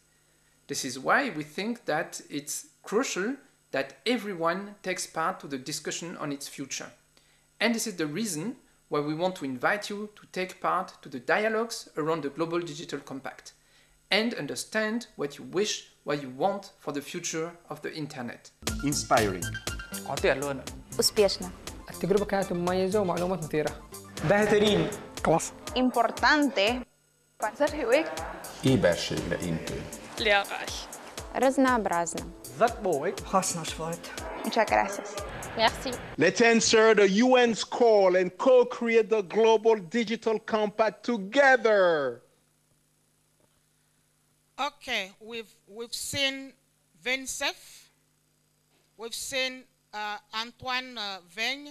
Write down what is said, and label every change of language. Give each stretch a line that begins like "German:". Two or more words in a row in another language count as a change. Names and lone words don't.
English: This is why we think that it's crucial that everyone takes part to the discussion on its future. And this is the reason why we want to invite you to take part to the dialogues around the Global Digital Compact and understand what you wish, what you want for the future of the internet. Inspiring.
Russian: успешно,
Arabic: التجربة كانت مميزة ومعلومات مثيرة.
Persian: Behterin.
German: كلاس.
Spanish: importante,
German: Sehr hilfreich.
Hungarian: Éberség leintő.
German: Lehrreich.
Russian: разнообразно.
Hungarian: hasznos volt.
Spanish: Muchas gracias.
French: Merci.
English: Let's answer the UN's call and co-create the Global Digital Compact together. Okay, we've seen Vincef, we've seen Antoine Veigne.